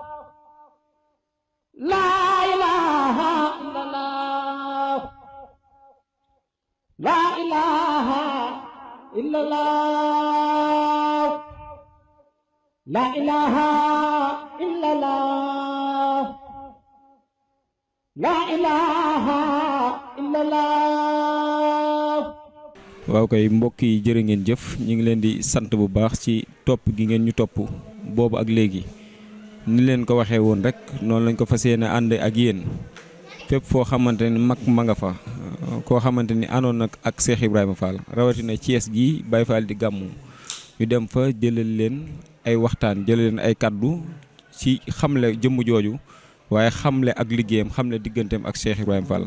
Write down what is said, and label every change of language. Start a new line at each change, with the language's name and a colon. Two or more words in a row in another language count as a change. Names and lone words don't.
Arabic: لا إله إلا الله لا إله إلا الله لا إله إلا الله لا إله إلا الله.
Wolof: waaw kay mbokk yi jërë ngeen jëf ñu ngi leen di sant bu baax ci topp gi ngeen ñu topp boobu ak léegi ni leen ko waxee woon rek noonu lañ ko fas yéene ànd ak yéen fépp foo xamante ni mag ma nga fa koo xamante ni àndoon nag ak Cheikh Ibrahima Fall rawatina Thiès gi Baye Fall di gàmmu ñu dem fa jëlal leen ay waxtaan jëlal leen ay kaddu ci xamle jëmm jooju waaye xamle ak liggéeyam xamle digganteem ak Cheikh Ibrahima Fall.